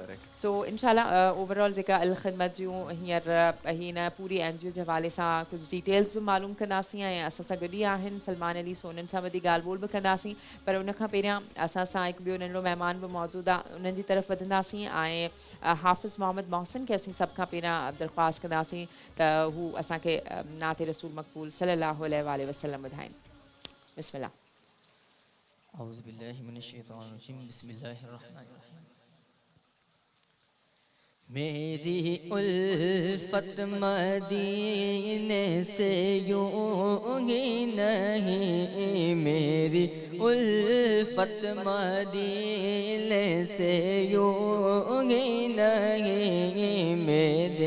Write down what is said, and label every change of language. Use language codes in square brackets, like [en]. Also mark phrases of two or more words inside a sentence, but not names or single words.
[sd] सो इंशाल्लाह ओवरऑल जेका अल ख़िदमत जूं हींअर हिन पूरी NGO जे हवाले सां कुझु डिटेल्स बि भी मालूम कंदासीं ऐं असां सां गॾु ई आहिनि सलमान अली सोनन सां वधी ॻाल्हि ॿोल बि कंदासीं पर उन खां पहिरियां असां सां हिकु ॿियो नंढो महिमान बि मौजूदु आहे उन्हनि जी तरफ़ वधंदासीं ऐं हाफ़िज़ मोहम्मद मोहसिन खे असीं सभ खां पहिरियां दरख़्वास्त कंदासीं त हू असांखे नात रसूल मक़बूल [ar] صلى الله عليه وسلم [sd] ॿुधाइनि बिस्मिल्लाह [ar] أعوذ بالله من الشيطان الرجيم بسم الله الرحمن الرحيم [ur] میری الفت مدینے سے یوں ہی نہیں میری الفت مدینے سے یوں ہی نہیں میرے